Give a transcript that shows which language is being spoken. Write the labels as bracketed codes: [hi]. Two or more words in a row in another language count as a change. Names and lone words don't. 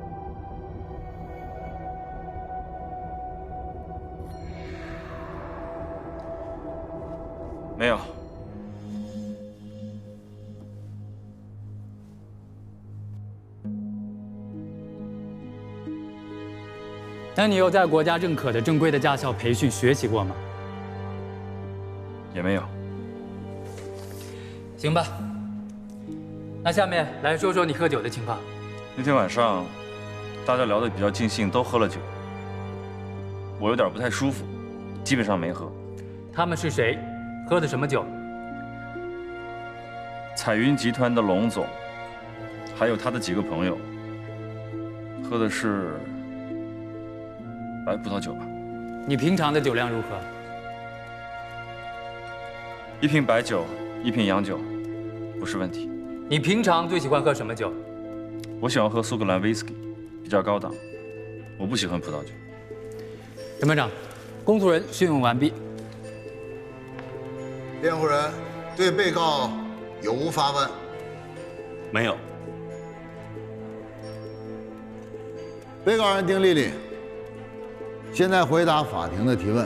[zh] 沒有。那你有在國家認可的正規的駕校培訓學習過嗎？也沒有。行吧。那下面來說說你喝酒的情況。那天晚上，大家聊得比较尽兴，都喝了酒。我有点不太舒服，基本上没喝。他们是谁？喝的什么酒？彩云集团的龙总，还有他的几个朋友，喝的是白葡萄酒吧。你平常的酒量如何？1瓶白酒，1瓶洋酒，不是问题。你平常最喜欢喝什么酒？我喜欢喝苏格蘭威士忌，比較高檔。我不喜歡葡萄酒。審判長，公訴人訊問完畢。辯護人對被告有無發問？沒有。被告人丁麗麗，現在回答法庭的提問。